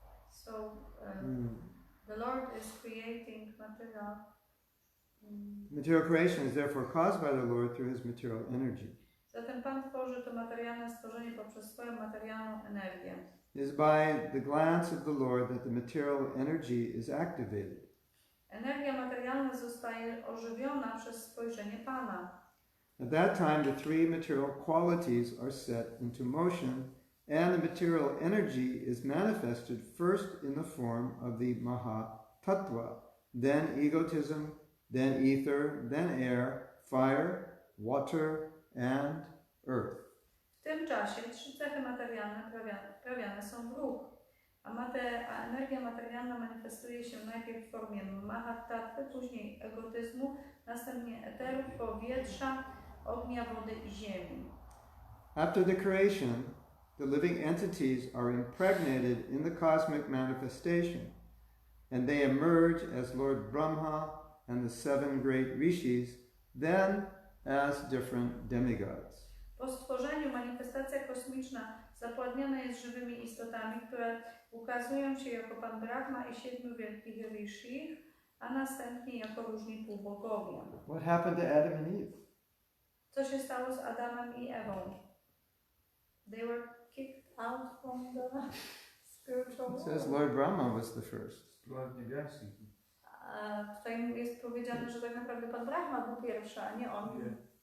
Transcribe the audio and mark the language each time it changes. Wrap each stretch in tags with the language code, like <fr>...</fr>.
<en>So the Lord is creating material. Material creation is therefore caused by the Lord through his material energy.</en> <pl>Zatem Pan tworzy to materialne stworzenie poprzez swoją materialną energię.</pl> <en>It is by the glance of the Lord that the material energy is activated.</en> <pl>Energia materialna zostaje ożywiona przez spojrzenie Pana.</pl> <en>At that time, the three material qualities are set into motion, and the material energy is manifested first in the form of the Maha Tattva, then egotism, then ether, then air, fire, water, and earth.</en> <pl>W tym czasie trzy cechy materialne wprawiane są w ruch, a energia materialna manifestuje się najpierw w formie Mahatatwy, później egotyzmu, następnie eteru, powietrza, ognia, wody i ziemi.</pl> <en>After the creation, the living entities are impregnated in the cosmic manifestation, and they emerge as Lord Brahma and the seven great rishis, then as different demigods.</en> <pl>Po stworzeniu manifestacja kosmiczna zapładniona jest żywymi istotami, które ukazują się jako Pan Brahma i 7 wielkich rishich, a następnie jako różni półbogowie.</pl> <en>What happened to Adam and Eve?</en> <pl>Co się stało z Adamem i Ewą?</pl> <en>They were kicked out from the spiritual It world. says Lord Brahma was the first.</en> <pl>Skład niebiański. Tutaj jest powiedziane, że tak naprawdę Pan Brahma był pierwszy, a nie on.</pl>